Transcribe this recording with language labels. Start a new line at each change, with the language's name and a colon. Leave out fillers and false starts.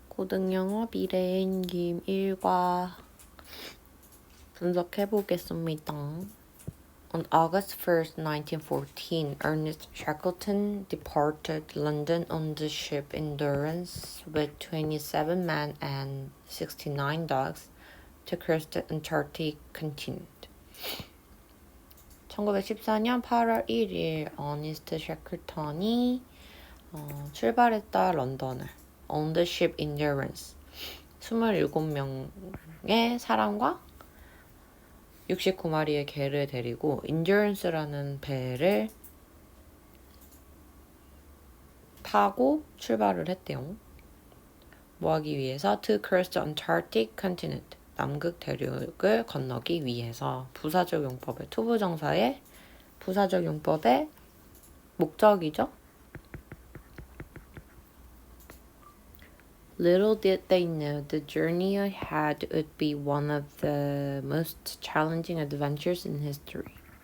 Korean: 고등영어 미래인김 1과 분석해 보겠습니다.
English: On August 1st, 1914, Ernest Shackleton departed London on the ship Endurance with 27 men and 69 dogs to cross the Antarctic continent.
Korean: 1914년 8월 1일 어니스트 샤클턴이 출발했다 런던을
English: On the ship Endurance
Korean: 27명의 사람과 69마리의 개를 데리고 Endurance라는 배를 타고 출발을 했대요. 뭐 하기 위해서?
English: To cross the Antarctic continent
Korean: 남극 대륙을 건너기 위해서 부사적 용법의 투부정사의 부사적 용법의 목적이죠.
English: Little did they know the journey ahead would be one of the most challenging adventures in history.